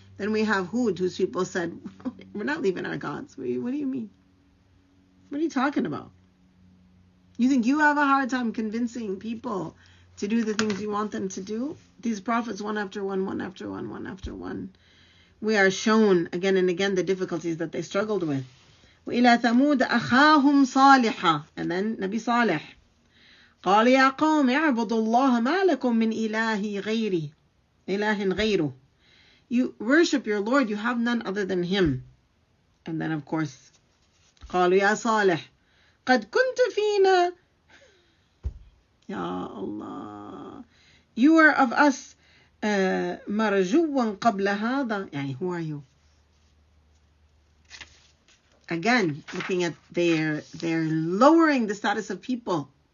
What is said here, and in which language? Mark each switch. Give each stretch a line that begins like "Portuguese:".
English: Then we have Hud, whose people said, we're not leaving our gods. What do you mean? What are you talking about? You think you have a hard time convincing people to do the things you want them to do? These prophets, one after one, one after one, one after one. We are shown again and again the difficulties that they struggled with.
Arabic: وإلى ثمود أخاهم صالحا.
English: And then Nabi Salih.
Arabic: قال يا قوم اعبدوا الله ما لكم من إله غيره.
English: You worship your Lord, you have none other than him. And then of course
Arabic: قالوا يا صالح قد كنت فينا.
English: يا Allah, you are of us
Arabic: مرجوا قبل هذا.
English: يعني who are you? Again, looking at they're lowering the status of people.